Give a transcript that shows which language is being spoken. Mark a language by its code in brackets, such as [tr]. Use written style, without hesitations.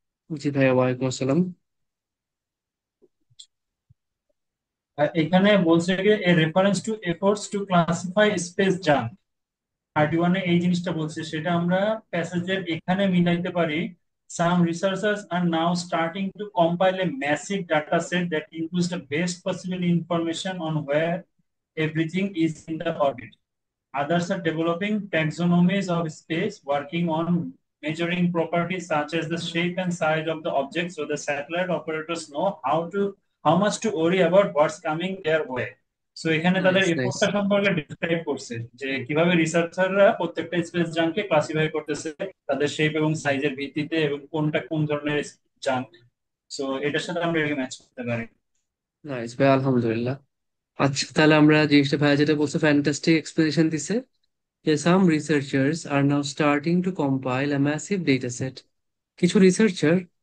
[bn] জি ভাইয়া, ওয়ালাইকুম আসসালাম। এখানে বলছে যে [en] a reference to efforts to classify space junk, [bn] 31 এই জিনিসটা বলছে, সেটা আমরা প্যাসেজের এখানে মিলাইতে পারি। [en] Some researchers are now starting to compile a massive data set that includes the best possible information on where everything is in the orbit. Others are developing taxonomies of space, working on measuring properties such as the shape and size of the objects, so the satellite operators know how much to worry about what's coming their way. [bn] So এখানে তাদের nice nice. এফোর্টটা সম্পর্কে describe করছে যে কিভাবে রিসার্চাররা প্রত্যেকটা space জাঙ্ককে classify করতেছে তাদের shape এবং সাইজের ভিত্তিতে, এবং কোনটা কোন ধরনের জাঙ্ক। সো এটার সাথে আমরা ম্যাচ করতে পারি। নাইস ভাই, আলহামদুলিল্লাহ। আচ্ছা তাহলে আমরা জিনিসটা ভাইয়া যেটা বলছে ফ্যান্টাস্টিক এক্সপ্লেনেশন দিছে, যে [en] Some researchers are now starting to compile a massive data set. [bn] কিছু রিসার্চার